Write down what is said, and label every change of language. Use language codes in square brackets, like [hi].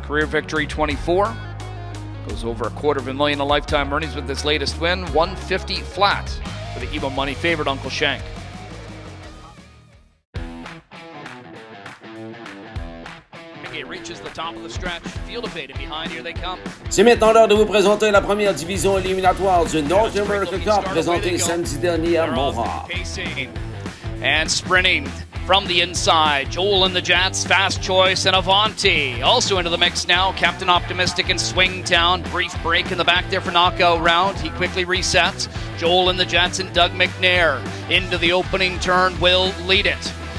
[en] Career victory 24. Goes over $250,000 in lifetime earnings with this latest win. 150 flat for the Evo Money favorite Uncle Shank. It reaches the top of the stretch. Field of 8 and behind, here they come. [fr] C'est maintenant l'heure de vous présenter la première division éliminatoire du North America Cup présentée samedi dernier à Mohawk. [en] And sprinting from the inside, Joel and the Jets, Fast Choice, and Avanti. Also into the mix now, Captain Optimistic and Swingtown. Brief break in the back there for knockout round. He quickly resets. Joel and the Jets and Doug McNair into the opening turn will lead it.